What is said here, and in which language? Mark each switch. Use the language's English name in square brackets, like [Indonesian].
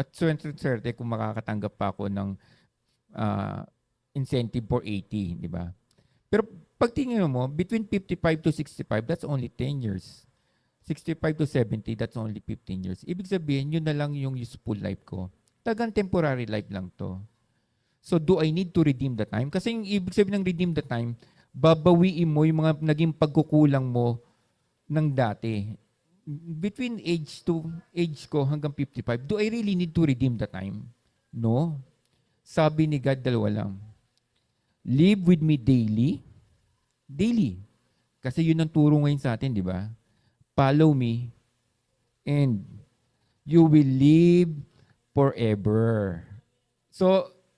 [Filipino] At swerte kung makakatanggap pa ako ng incentive for 80, di ba? Pero pag tingin mo, [English] between 55 to 65, that's only 10 years. 65 to 70, that's only 15 years. [Filipino] Ibig sabihin, yun na lang yung useful life ko. Tagang temporary life lang to. [English] So, do I need to redeem the time? [Filipino] Kasi yung ibig sabihin ng [English] redeem the time, [Filipino] babawiin mo yung mga naging pagkukulang mo ng dati. [English] Between age [Filipino] ko hanggang [English] 55, do I really need to redeem the time? No. [Filipino] Sabi ni God, dalawa lang. [English] Live with me daily. Daily. [Filipino] Kasi yun ang turo ngayon sa atin, di ba? [English] Follow me and you will live forever. So,